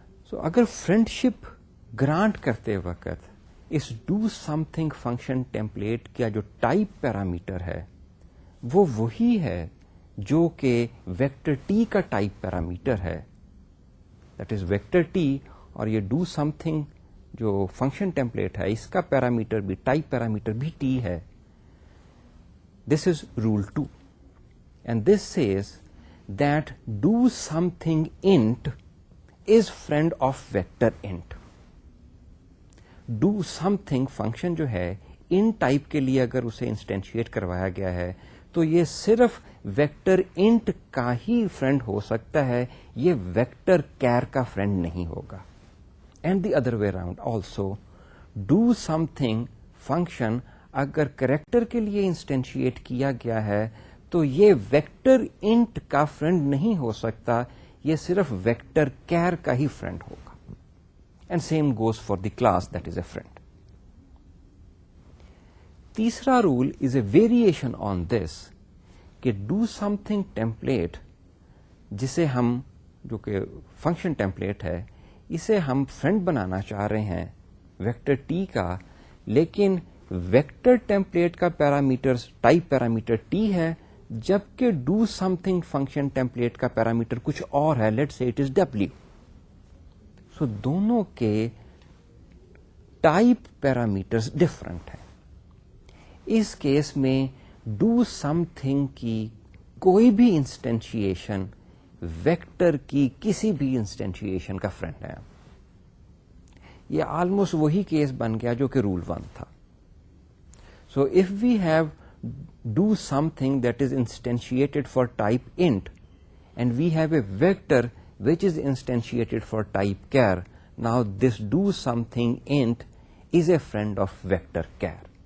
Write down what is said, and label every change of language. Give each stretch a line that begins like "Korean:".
Urdu: سو اگر friendship grant کرتے وقت اس do some thing function template کا جو ٹائپ پیرامیٹر ہے وہ وہی ہے جو کہ ویکٹر ٹی کا ٹائپ پیرامیٹر ہے,
English: that is vector T,
Urdu: اور یہ ڈو سم تھنگ جو فنکشن ٹیمپلیٹ ہے اس کا پیرامیٹر بھی ٹائپ پیرامیٹر بھی ٹی ہے.
English: This is rule 2, and this says that do something int is friend of vector int.
Urdu: do something function جو ہے int ٹائپ کے لیے اگر اسے انسٹینشیٹ کروایا گیا ہے تو یہ صرف ویکٹر int کا ہی فرینڈ ہو سکتا ہے, یہ ویکٹر کیئر کا فرینڈ نہیں ہوگا.
English: and the other way around also,
Urdu: do some thing function اگر کریکٹر کے لیے انسٹینشیٹ کیا گیا ہے تو یہ ویکٹر انٹ کا فرینڈ نہیں ہو سکتا, یہ صرف ویکٹر کیئر کا ہی فرینڈ ہوگا.
English: And same goes for the class that is a friend.
Urdu: تیسرا
English: rule is a variation on this
Urdu: کہ ڈو سم تھنگ ٹیمپلیٹ جسے ہم جو کہ فنکشن ٹیمپلیٹ ہے اسے ہم فرینڈ بنانا چاہ رہے ہیں ویکٹر ٹی کا, لیکن ویکٹر ٹیمپلیٹ کا پیرامیٹر ٹائپ پیرامیٹر ٹی ہے, جبکہ do some thing function template کا پیرامیٹر کچھ اور ہے,
English: Let's say it is W.
Urdu: سو دونوں کے ٹائپ پیرامیٹرز ڈفرنٹ ہیں. اس کیس میں ڈو سم تھنگ کی کوئی بھی انسٹینشیشن ویکٹر کی کسی بھی انسٹینشیشن کا فرینڈ ہے. یہ آلموسٹ وہی کیس بن گیا جو کہ رول 1 تھا.
English: So if we have do something that is instantiated for type int and we have a vector which is instantiated for type char, now this do something int is a friend of vector char.